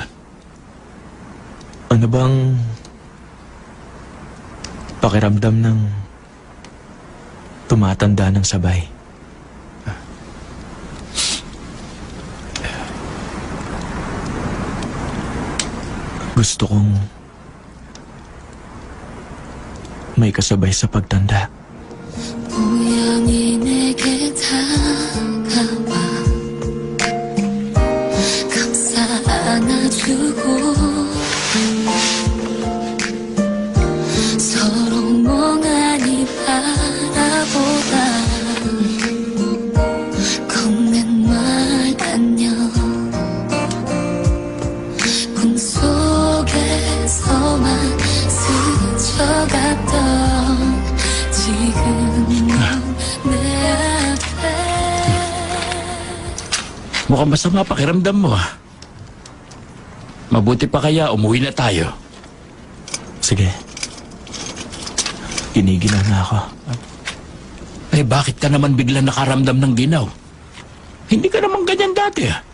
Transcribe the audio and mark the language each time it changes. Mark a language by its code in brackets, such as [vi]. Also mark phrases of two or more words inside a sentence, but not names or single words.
[tl] Ano bang pakiramdam ng tumatanda ng sabay? Gusto kong may kasabay sa pagtanda. [ko] 우연히 내게 다가와 감싸 안아주고 서로 멍하니 바라보다 건넨 말 안녕 꿈속에서만 스쳐갔던 지금 넌 내 앞에 [tl] Mukhang masama pakiramdam mo ah. Mabuti pa kaya umuwi na tayo. Sige. Ginigilaw na ako. Eh bakit ka naman bigla nakaramdam ng ginaw? Hindi ka naman ganyan dati ah.